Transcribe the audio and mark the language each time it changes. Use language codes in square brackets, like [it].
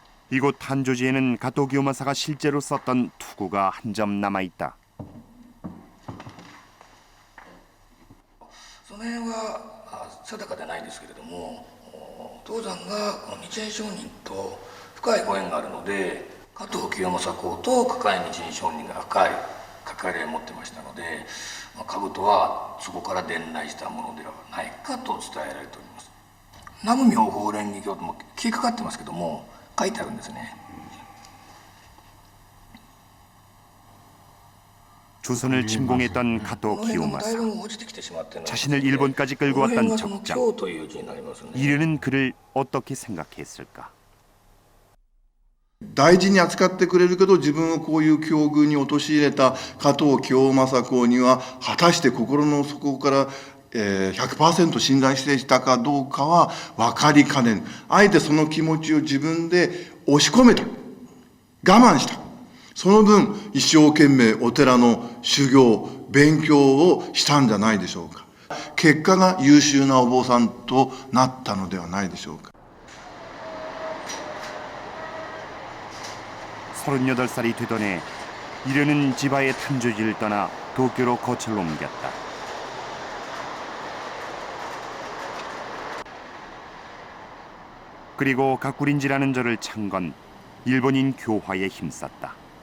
[ko] 이곳 탄조지에는 가토 기요마사가 실제로 썼던 투구가 한 점 남아있다. [ja] その辺は定かでないですけれども、当山がこの日蓮上人と深いご縁があるので、加藤清正公と加賀日蓮上人が深い関わりを持ってましたので、兜はそこから伝来したものではないかと伝えられております。南無妙法蓮華経とも消えかかってますけども、書いてあるんですね。 [ko] 조선을 침공했던 가토 기요마사, 자신을 일본까지 끌고 왔던 적장, 일현은 그를 어떻게 생각했을까? [ja] 大事に扱ってくれるけど自分をこういう境遇に陥れた加藤清正公には果たして心の底から 100% 信頼していたかどうかは分かりかねん。あえてその気持ちを自分で押し込めた。我慢した。その分一生懸命お寺の修行勉強をしたんじゃないでしょうか。結果が優秀なお坊さんとなったのではないでしょうか。 [ko] 38살이 되던 해 이련은 지바의 탄조지를 떠나 도쿄로 거처를 옮겼다. 그리고 가꾸린지라는 절을 찬 건 일본인 교화에 힘썼다.